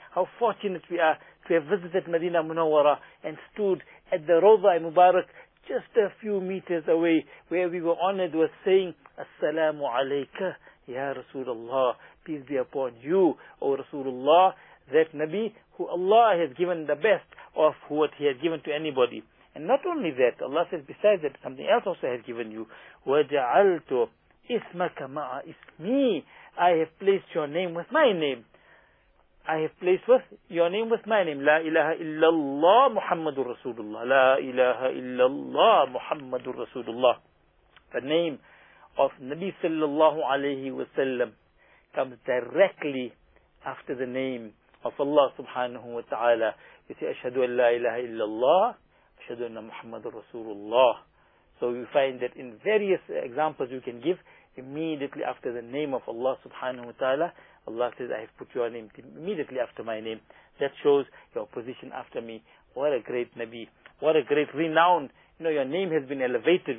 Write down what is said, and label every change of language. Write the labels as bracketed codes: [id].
[en] How fortunate we are to have visited Madina Munawwara and stood at the Rawda Mubarak just a few meters away, where we were honored with saying, As-salamu alayka, ya Rasulullah, peace be upon you, O Rasulullah, that Nabi who Allah has given the best of what he has given to anybody. And not only that, Allah says besides that, something else also has given you. [ar] وَجَعَلْتُ إِسْمَكَ مَعَ إِسْمِي. [en] I have placed your name with my name. I have placed with your name with my name. [ar] لا إله إلا الله محمد رسول الله. لا إله إلا الله محمد رسول الله. [en] The name of Nabi sallallahu alayhi wa sallam comes directly after the name of Allah subhanahu wa ta'ala. You say, [ar] أشهد أن لا إله إلا الله. [en] So we find that in various examples you can give, immediately after the name of Allah subhanahu wa ta'ala, Allah says, I have put your name immediately after my name. That shows your position after me. What a great Nabi. What a great renown. You know, your name has been elevated.